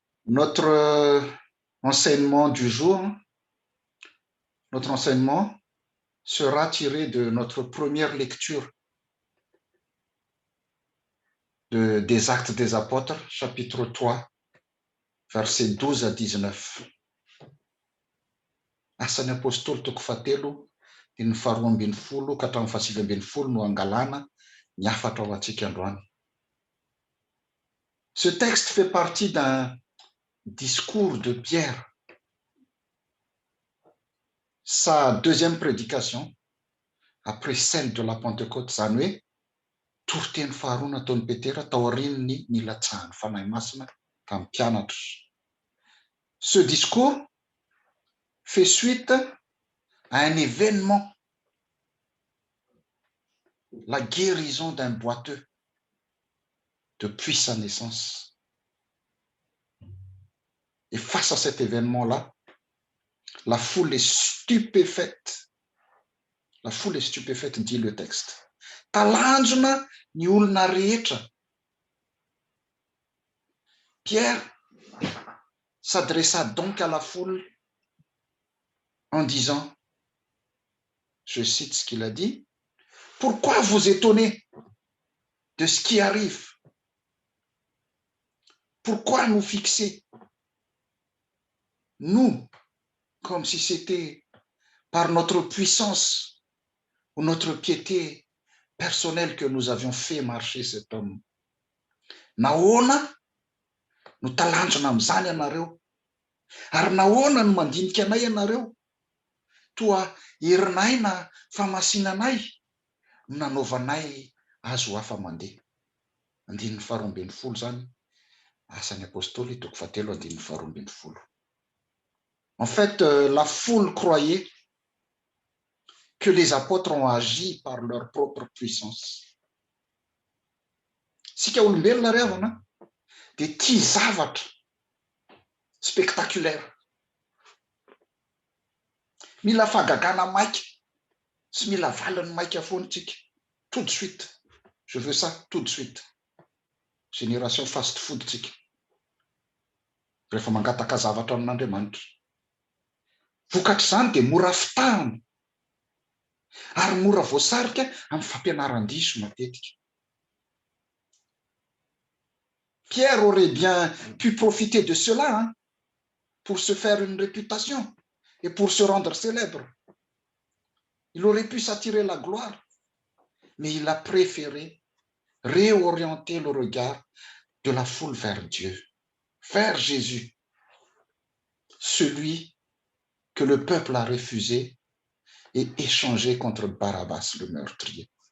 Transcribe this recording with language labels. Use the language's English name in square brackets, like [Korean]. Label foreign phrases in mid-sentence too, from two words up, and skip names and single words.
[French] Notre enseignement du jour, notre enseignement sera tiré de notre première lecture des Actes des Apôtres, chapitre 3, versets 12 à 19. [Malagasy] Asan'ny apôstôly toko fahatelo dia ny faharoa ambin'ny folo ka hatramin'ny fahasivy ambin'ny folo no angalana ny afatra ao antsika androany. [French] Ce texte fait partie d'un discours de Pierre, sa deuxième prédication après celle de la Pentecôte, [Malagasy] zany hoe toriteny faharoa nataon'ny Petera tao aorian'ny nilatsahany fanahy masina tamin'ny mpianatra. [French] Ce discours fait suite à un événement, la guérison d'un boiteux depuis sa naissance. Et face à cet événement-là, la foule est stupéfaite. La foule est stupéfaite, dit le texte. [Malagasy] Talanjona ny olona rehetra. [French] Pierre s'adressa donc à la foule en disant, je cite ce qu'il a dit, « Pourquoi vous étonnez de ce qui arrive? Pourquoi nous fixer, nous, comme si c'était par notre puissance ou notre piété personnelle que nous avions fait marcher cet homme? [Malagasy] Nahoana no talanjona amin'izany ianareo? Ary nahoana no mandinika anay ianareo? Toa herinay na famasinanay no nanaovanay azo hafa mandeha. Andininy faharoa ambin'ny folo zany, asan'ny apôstôly toko fahatelo andininy faharoa ambin'ny folo. [French] En fait, la foule croyait que les apôtres ont agi par leur propre puissance. [Malagasy] Sika olombelona ry havana dia tia zavatra spectaculaire. Mila fahagagana maika sy mila valiny maika foana tsika. [French] Tout de suite. Je veux ça tout de suite. Génération [English] fast food [French] tsika. [Malagasy] Rehefa mangataka zavatra amin'Andriamanitra. Vokatra izany dia mora fitahana ary mora voasarika amin'ny fampianaran-diso matetika. [French] Pierre aurait bien pu profiter de cela pour se faire une réputation et pour se rendre célèbre. Il aurait pu s'attirer la gloire, mais il a préféré réorienter le regard de la foule vers Dieu, vers Jésus, celui que le peuple a refusé et échangé contre Barabbas, le meurtrier.